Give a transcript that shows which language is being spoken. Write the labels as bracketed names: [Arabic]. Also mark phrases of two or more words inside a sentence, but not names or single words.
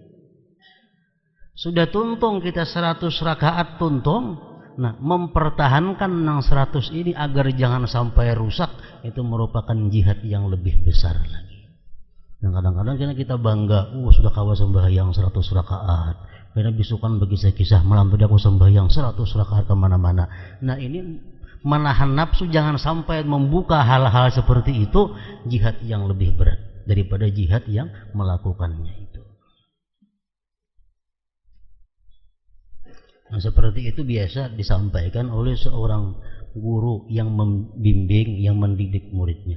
[Indonesian] Sudah tuntung kita 100 rakaat tuntung, nah mempertahankan yang 100 ini agar jangan sampai rusak, itu merupakan jihad yang lebih besar lagi. Dan kadang-kadang kita bangga, sudah kawa sembahyang 100 rakaat. Karena bisukan bagi saya kisah malam tadi aku sembahyang 100 rakaat kemana-mana. Nah, ini menahan nafsu jangan sampai membuka hal-hal seperti itu, jihad yang lebih berat daripada jihad yang melakukannya itu. Nah, seperti itu biasa disampaikan oleh seorang guru yang membimbing, yang mendidik muridnya.